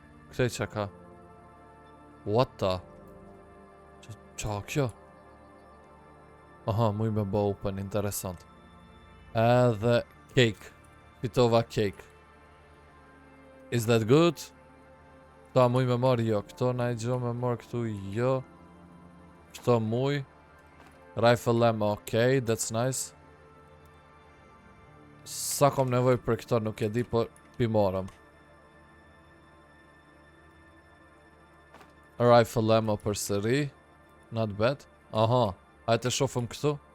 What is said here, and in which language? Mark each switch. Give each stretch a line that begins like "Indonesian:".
Albanian: Këtej që ka?
English: What the?
Albanian: Qa kjo? Aha, muj me bo open, interesant. Edhe cake. Pitova cake.
English: Is that good?
Albanian: Këto muj me marë jo. Këto na i gjo me marë këtu jo. Këto muj.
English: Rifle ammo, okej, that's nice.
Albanian: Sa kom nevoj për këto nuk e di, por pi marëm.
English: Rifle ammo
Albanian: për sëri.
English: Not bad.
Albanian: Aha, hajte shofëm këtu.